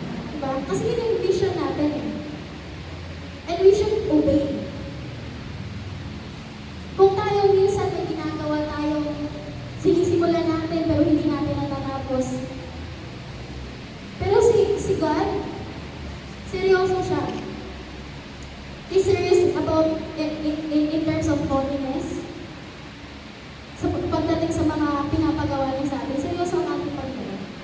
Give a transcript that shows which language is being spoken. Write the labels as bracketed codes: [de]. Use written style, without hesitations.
[tl] Diba? Kasi yun yung vision natin eh. [en] And we should obey. [tl] Kung tayo minsan may ginagawa tayo, sinisimulan natin pero hindi natin natatapos. Pero si God, seryoso siya. [en] He's serious about in terms of holiness. [tl] Sa pagdating sa mga pinapagawa niya sa atin, seryoso ang ating Panginoon.